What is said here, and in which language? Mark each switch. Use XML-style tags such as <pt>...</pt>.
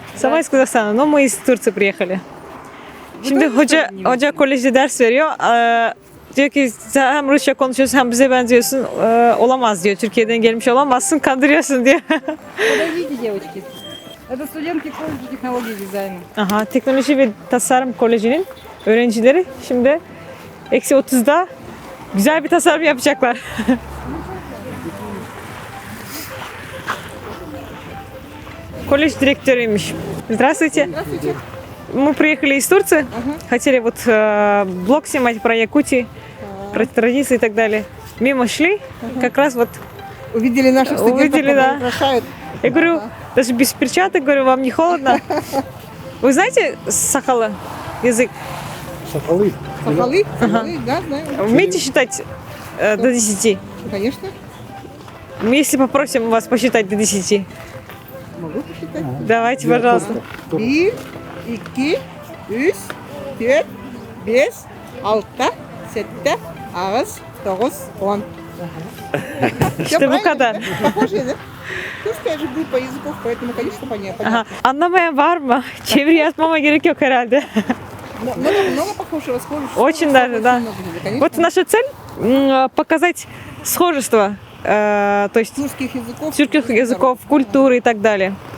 <ru>Sama из Казахстана, но мы из Турции приехали.</ru> <tr>Şimdi hoca kolejde ders veriyor. Diyor ki sen hem Rusça konuşuyorsun hem bize benziyorsun. Olamaz diyor. Türkiye'den gelmiş olamazsın, kandırıyorsun diyor.</tr> <ru>Подойдите, девочки. Это студентки колледжа технологий и дизайна.</ru> <tr>Aha, Teknoloji ve Tasarım Koleji'nin öğrencileri şimdi -30'da güzel bir tasarım yapacaklar. Колледж директорıymış.</tr> <ru>Здравствуйте. Здравствуйте. Мы приехали из Турции. Хотели вот блог снимать про Якутию, про традиции и так далее. Мимо шли, как раз вот Увидели наших студентов, Увидели, которые да. украшают. я говорю, даже без перчаток, говорю, вам не холодно? Вы знаете сахала язык? Соколы. Сахалы? Сахалы, да, знаю. Умеете считать до 10? Конечно. Если попросим вас посчитать до 10. Могу посчитать. Давайте, пожалуйста. 1, 2, 3, 4, 5, 6, 7, 8, 9, 10.</ru> <tr>İşte bu kadar.</tr> <ru>Похоже, да? Русская же группа языков, поэтому, конечно, понятно.</ru> <tr>Aha, anlamayan var mı? Çeviri yazmama gerek yok herhalde.</tr> <ru>Много похожего, схожего. Очень даже, да. Конечно. Вот наша цель показать схожество, то есть Тюркских языков. тюркских языков, культуры и так далее.</ru>